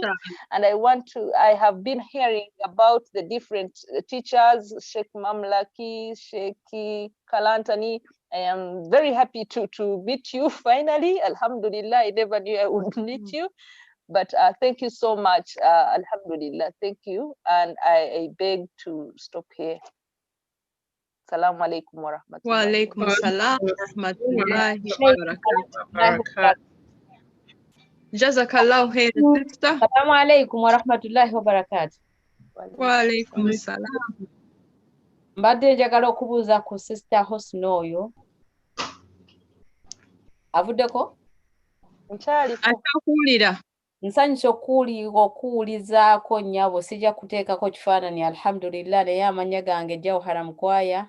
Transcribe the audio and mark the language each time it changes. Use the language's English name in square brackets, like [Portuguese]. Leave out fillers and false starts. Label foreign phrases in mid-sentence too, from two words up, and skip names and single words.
[English] And I have been hearing about the different teachers, Sheikh Mamlaki, Sheikh Kalantani. I am very happy to meet you finally. Alhamdulillah, I never knew I would meet you. But thank you so much. Alhamdulillah, thank you. And I beg to stop here. [Arabic] السلام عليكم ورحمة الله. وعليكم السلام ورحمة الله وبركاته. جزاك الله خير, sister. السلام عليكم ورحمة الله وبركاته. وعليكم السلام. [Ganda] Mbadde njagala okubuuza ku sister Hosna oyo. Avuddeko? Atakuwulira. Nsanyusa okuwulizaako nnyabo sijja kuteekako kifaananyi alhamdulillah naye amannya gange Jawhara Mukwaya.